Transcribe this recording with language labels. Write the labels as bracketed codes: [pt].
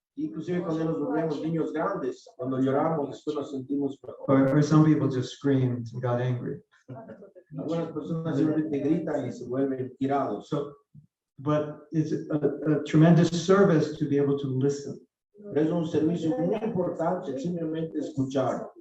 [es] Inclusive cuando nos volvemos niños grandes, cuando lloramos, después nos sentimos mejor. [en] Or some people just screamed and got angry. [es] Algunas personas simplemente gritan y se vuelven tirados. [en] So, but it's a tremendous service to be able to listen. [es] Pero es un servicio muy importante simplemente escuchar.